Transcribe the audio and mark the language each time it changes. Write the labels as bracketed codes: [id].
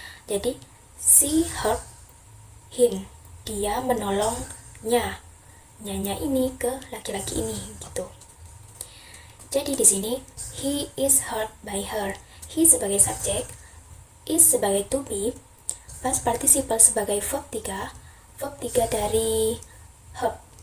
[id] Jadi [en] she helped him, [id] dia menolongnya, nyanya ini ke laki-laki ini gitu. Jadi di sini [en] he is helped by her. [id] He sebagai subjek, is sebagai to be, past participle sebagai verb 3, verb 3 dari help.